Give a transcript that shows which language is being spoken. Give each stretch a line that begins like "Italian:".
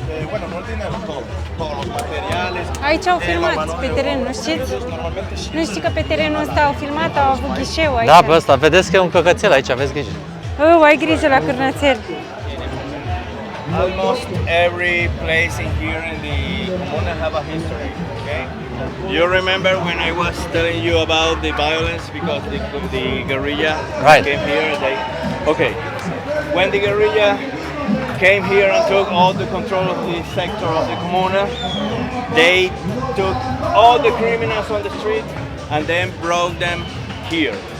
Spanish: Bueno, no tiene todo, todos los materiales.
Romanian: Aici au filmat pe teren, nu știți? Nu știi că pe terenul ăsta au filmat, au avut ghișeu aici. Da, pe ăsta, vedeți că e un căcățel aici, aveți grijă. Ai grijă la cârnațel.
English: Almost every place in here in the Comuna have a history, okay? You remember when I was telling you about the violence because the guerrilla Right. came here? Okay, when the guerrilla came here and took all the control of the sector of the Comuna, they took all the criminals on the street and then brought them here.